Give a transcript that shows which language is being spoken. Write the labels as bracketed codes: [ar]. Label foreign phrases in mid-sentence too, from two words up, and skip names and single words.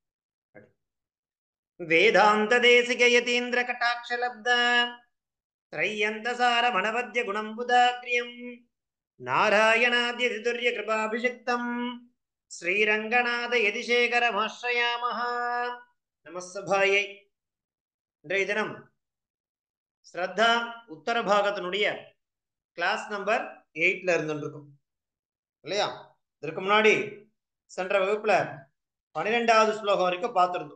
[sa] वेदांत देशिक यतीन्द्र कटाक्ष लब्ध त्रय्यंत सार मनवद्य गुणंबुदाग्र्यं नारायणाद्यतितुर्य कृपाभिषिक्तं श्रीरंगनाथ यदिशेखरमाश्रयामः. நமஸ்தபாயை. [ta] இன்றைய தினம் ஸ்ரத்தா உத்தர பாகத்தினுடைய [en] class number [ta] 8ல இருந்துருக்கும் இல்லையா? இதற்கு முன்னாடி சென்ற வகுப்புல 12வது ஸ்லோகம் வரைக்கும் பார்த்திருந்தோம்.